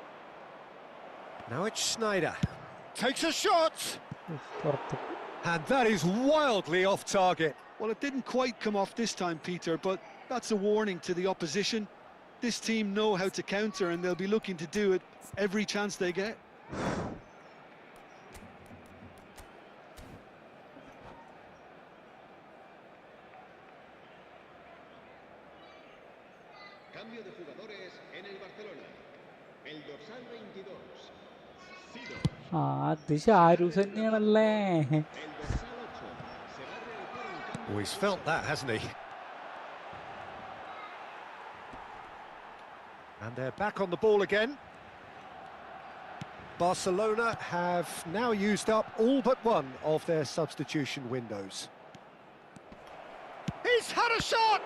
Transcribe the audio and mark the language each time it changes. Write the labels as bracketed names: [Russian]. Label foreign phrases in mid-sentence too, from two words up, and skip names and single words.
[English] Now it's Snyder. Takes a shot! And that is wildly off target. Well, it didn't quite come off this time, Peter, but that's a warning to the opposition. This team know how to counter and they'll be looking to do it every chance they get. [Spanish] Cambio de jugadores en el Barcelona. El dorsal 22. Sido. [Malayalam] അത് ഷാരൂസ് തന്നെയാണല്ലേ. [Spanish] El dorsal 8. Se va a realizar un cambio. [English] Oh, he's felt that, hasn't he? And they're back on the ball again. Barcelona have now used up all but one of their substitution windows. He's had a shot!